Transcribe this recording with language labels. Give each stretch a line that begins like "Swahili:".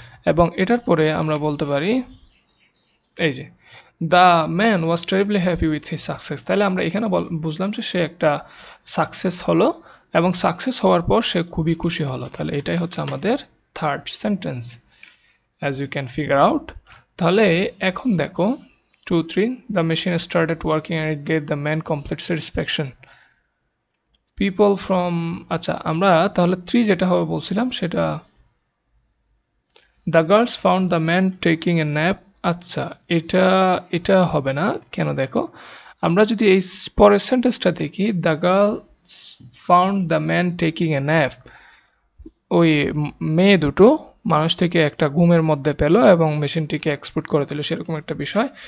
Bangla: এবং এটার পরে আমরা বলতে পারি এই যে
English: the man was terribly happy with his success,
Bangla: তাহলে আমরা এখানে বুঝলাম যে সে একটা সাকসেস হলো এবং সাকসেস হওয়ার পর সে খুবই খুশি হলো, তাহলে এটাই হচ্ছে আমাদের third sentence,
English: as you can figure out.
Bangla: তাহলে এখন দেখো
English: 2-3, the machine started working and it gave the man complete satisfaction. People from,
Bangla: আচ্ছা আমরা তাহলে 3 যেটা হবে বলছিলাম সেটা,
English: the girls found the man taking a nap,
Bangla: আচ্ছা এটা হবে না কেন, দেখো আমরা যদি এই পরের সেন্টেন্সটা দেখি, the girls found the man taking a nap, ওই মেয়ে দুটো মানুষ থেকে একটা ঘুমের মধ্যে পেল এবং মেশিনটিকে এক্সপ্লোড করে দিল, সেরকম একটা বিষয়।